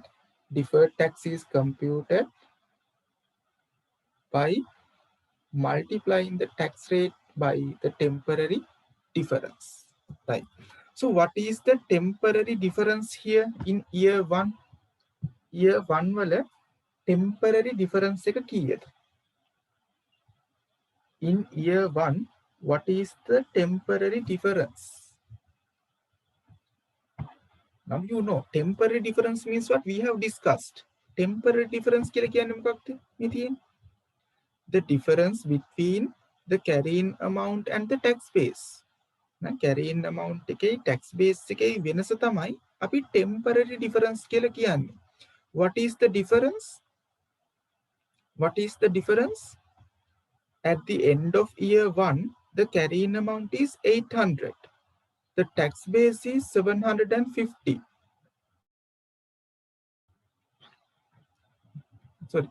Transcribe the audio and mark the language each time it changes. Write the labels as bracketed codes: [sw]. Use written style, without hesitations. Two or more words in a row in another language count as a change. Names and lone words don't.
[en] Deferred tax is computed by multiplying the tax rate by the temporary difference. Right. So what is the temporary difference here in year 1? [si] Year 1 wala [en] temporary difference [si] එක කීයද? [en] In year 1, what is the temporary difference? Now you know temporary difference means what we have discussed. Temporary difference [si] කියලා කියන්නේ මොකක්ද? මේ තියෙන්නේ [en] the difference between the carrying amount and the tax base. [si] Now [en] carrying amount [si] එකේ [en] tax base [si] එකේ වෙනස තමයි අපි [en] temporary difference [si] කියලා කියන්නේ. [en] What is the difference? What is the difference? At the end of year 1, the carrying amount is 800. The tax base is 750. Sorry.